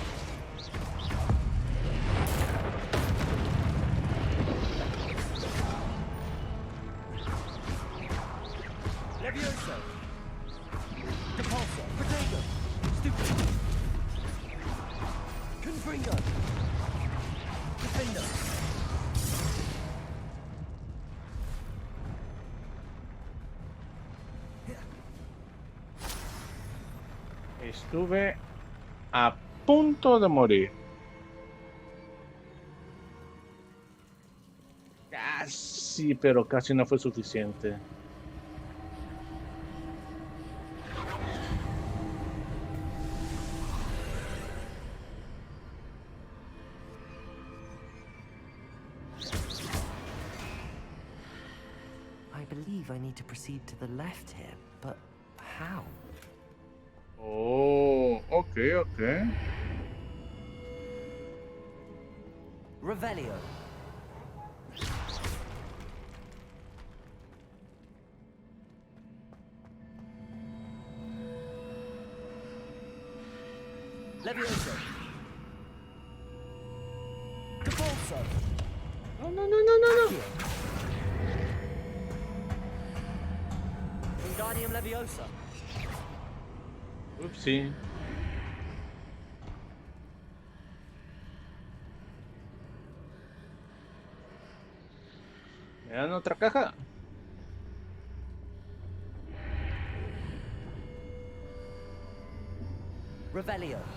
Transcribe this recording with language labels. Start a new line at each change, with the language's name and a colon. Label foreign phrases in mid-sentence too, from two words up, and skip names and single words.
Spanish: Levioso. Repulsor. Protego. Stupid. Confringo. Defender. Estuve a punto de morir. Casi, pero casi no fue suficiente.
English: I believe I need to proceed to the left here, but how? Oh, ok.
Spanish: Revelio. Levioso. Convulso. No. Wingardium Leviosa. Upsi. ¿Me dan otra caja? Revelio.